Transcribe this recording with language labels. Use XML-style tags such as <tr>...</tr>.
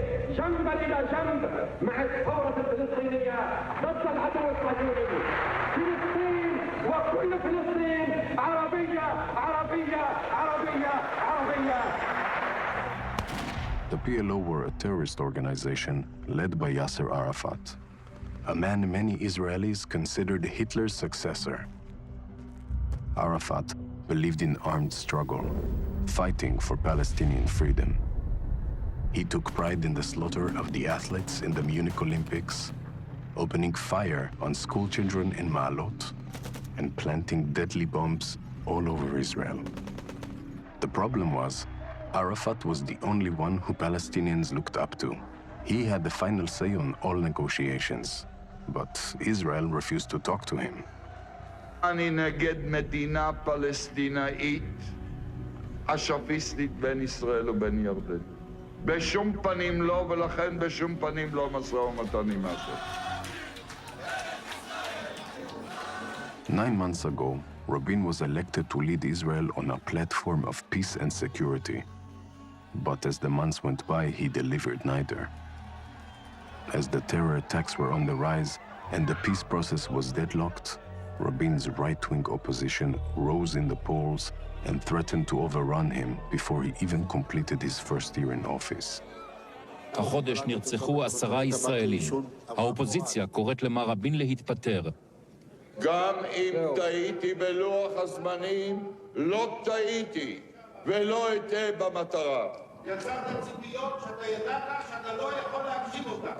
<ar>جنبا إلى جنب مع الثورة الفلسطينية ضد العدو الصهيوني. فلسطين وكل فلسطين عربية عربية عربية عربية.</ar> <en>The PLO were a terrorist organization led by Yasser Arafat, a man many Israelis considered Hitler's successor. Arafat believed in armed struggle, fighting for Palestinian freedom. He took pride in the slaughter of the athletes in the Munich Olympics, opening fire on schoolchildren in Ma'alot, and planting deadly bombs all over Israel. The problem was, Arafat was the only one who Palestinians looked up to. He had the final say on all negotiations, but Israel refused to talk to him.</en> <he>אני נגד מדינה פלסטינאית אש"פיסטית בין ישראל ובין ירדן. בשום פנים לא, ולכן בשום פנים לא משא ומתן עם אש"ף.</he> <en>9 months ago, Rabin was elected to lead Israel on a platform of peace and security. But as the months went by, he delivered neither. As the terror attacks were on the rise and the peace process was deadlocked, Rabin's right-wing opposition rose in the polls and threatened to overrun him before he even completed his first year in office.</en> <he>החודש נרצחו 10 ישראלים. האופוזיציה קוראת למר רבין להתפטר. גם אם טעיתי בלוח הזמנים, לא טעיתי ולא אטעה במטרה. יצרת ציפיות שאתה ידעת שאתה לא יכול להגשים אותן.</he>